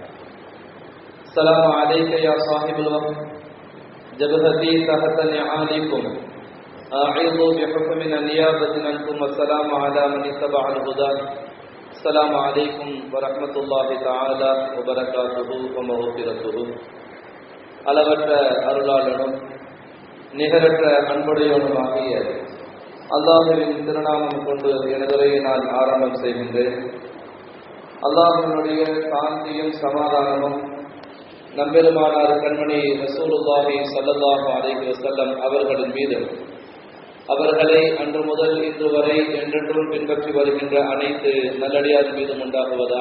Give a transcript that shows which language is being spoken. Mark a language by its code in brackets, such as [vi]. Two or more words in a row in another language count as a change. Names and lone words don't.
[ar] السلام عليك يا صاحب الوقت جبهتي تحت نعالكم أعيذ بحكم النيابة عنكم والسلام على من اتبع الهدى. السلام عليكم ورحمة الله تعالى وبركاته ومغفرته. [ta] அளவற்ற அருளாளனும் நிகரற்ற அன்புடையவனுமாகிய அல்லாஹ்வின் திருநாமம் கொண்டு எனதுரையை நான் ஆரம்பம் செய்கின்றேன். அல்லாஹ்வினுடைய சாந்தியும் சமாதானமும் நம்பெருமானார் கண்மணி [ar] رسول الله صلى الله عليه وسلم [ta] அவர்களின் மீது, அவர்களை அன்று முதல் இன்று வரை என்றென்றும் பின்பற்றி வருகின்ற அனைத்து நல்லடியார் மீதும் உண்டாகுவதாக.